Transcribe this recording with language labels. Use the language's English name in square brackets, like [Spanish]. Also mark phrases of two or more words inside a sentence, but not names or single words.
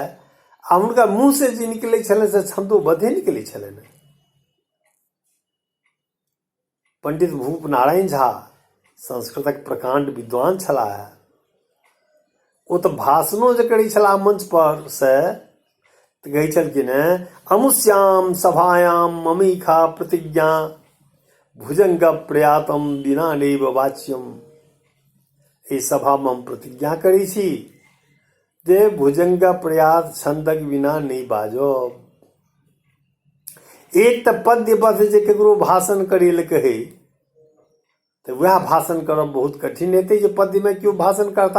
[Maithili] आ हुनका मुँह से जे निकलै छलनि से छंदोबद्धे निकलै छलनि। पंडित भूप नारायण झा संस्कृतक प्रकांड विद्वान छलाह है। ओ तऽ भाषणो जे करै छलाह मंच पर से तऽ कहै छलखिन [Sanskrit] अमुष्याम सभायाम ममीखा प्रतिज्ञा भुजंग प्रयातम बिना नैव वाच्यम। [Maithili] एहि सभा में हम प्रतिज्ञा करै छी जे भुजंग प्रयात छंदक बिना नहीं बाजब। एक तऽ पद्यबद्ध जे ककरो भाषण करे ले कहे तऽ वह भाषण करब बहुत कठिन हेतै जे पद्य में केओ भाषण करता।